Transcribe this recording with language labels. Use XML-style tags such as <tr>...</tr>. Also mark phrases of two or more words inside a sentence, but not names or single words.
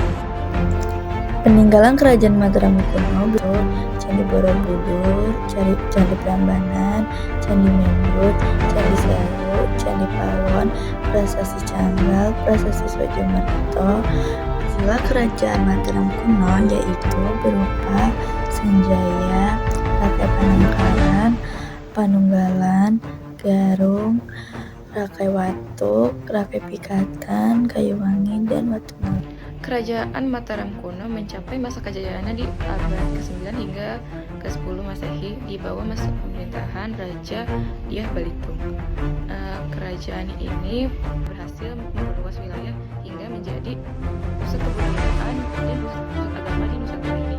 <id>Peninggalan kerajaan Mataram kuno berupa Candi Borobudur, Candi Prambanan, Candi Mendut, Candi Sewu, Candi Pawon, Prasasti Canggal, Prasasti Soejomarto. Sila kerajaan Mataram kuno yaitu berupa Sanjaya, Rakai Panangkaran, Panunggalan, Garung, Rakai Watuk, Rakai Pikatan, Kayuwangi, dan Watunaga. Kerajaan Mataram kuno mencapai masa kejayaannya di abad ke-9 hingga ke-10 Masehi di bawah masa pemerintahan Raja Dyah Balitung. Kerajaan ini berhasil memperluas wilayah hingga menjadi pusat kebudayaan dan pusat agama di Nusantara ini.</id>